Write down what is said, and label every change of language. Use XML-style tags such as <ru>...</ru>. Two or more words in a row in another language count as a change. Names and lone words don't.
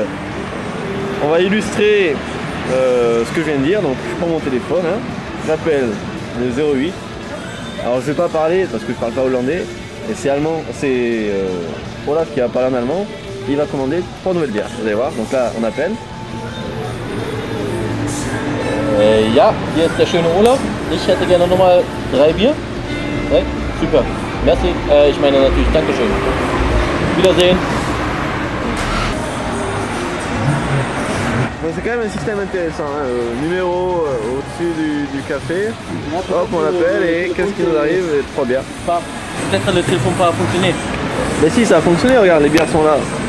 <fr>On va illustrer ce que je viens de dire. Donc, je prends mon téléphone, hein. J'appelle le 08. Alors, je vais pas parler parce que je parle pas hollandais. Et c'est allemand, c'est Olaf qui va parler en allemand. Il va commander 3 nouvelles bières. Vous allez voir. Donc là, on appelle.</fr> <de>Ja, hier ist der schöne Olaf. Ich hätte gerne nochmal 3 Bier.</de> <fr>Ouais, super. Merci.</fr> <de>Ich meine natürlich, Dankeschön. Wiedersehen.</de> <fr>C'est quand même un système intéressant, hein. Numéro au-dessus du café, hop on l'appelle et qu'est-ce qui nous arrive? 3 bières. Peut-être le téléphone pas fonctionné. Mais si, ça a fonctionné, regarde, les bières sont là.</fr>